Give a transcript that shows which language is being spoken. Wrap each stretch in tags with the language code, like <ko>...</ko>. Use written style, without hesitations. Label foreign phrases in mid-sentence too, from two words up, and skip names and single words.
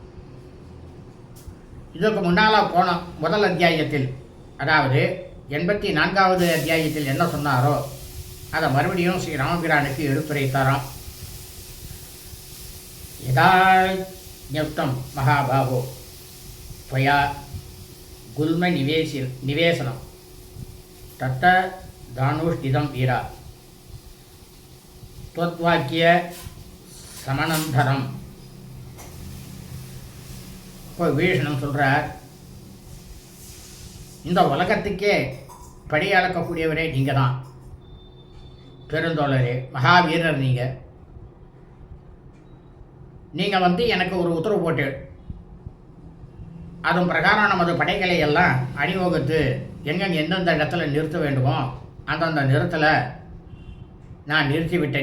<ta>இதற்கு முன்னால் போன முதல் அத்தியாயத்தில், அதாவது 84வது அத்தியாயத்தில் என்ன சொன்னாரோ அதை மறுபடியும் ஸ்ரீ ராமபிரானுக்கு எடுத்துரைத்தாராம்.</ta> <sa>यथाज्ञप्तं महाभागो त्वया गुल्म निवेशनं तत्त दानुष्ठितं वीरा त्वद्वाक्य समनंतரம்.</sa> <ta>இப்போ விபீஷணன் சொல்கிறார், இந்த உலகத்துக்கே படி அளக்கக்கூடியவரே நீங்கள் தான், பெருந்தோழரே, மகாவீரர் நீங்கள். நீங்கள் எனக்கு ஒரு உத்தரவு போட்டு அதன் பிரகாரம் நமது படைகளை எல்லாம் அணிவகுத்து எங்கெங்கே எந்தெந்த இடத்துல நிறுத்த வேண்டுமோ அந்தந்த நிறுத்தலை நான் நிறுத்திவிட்டேன்.</ta>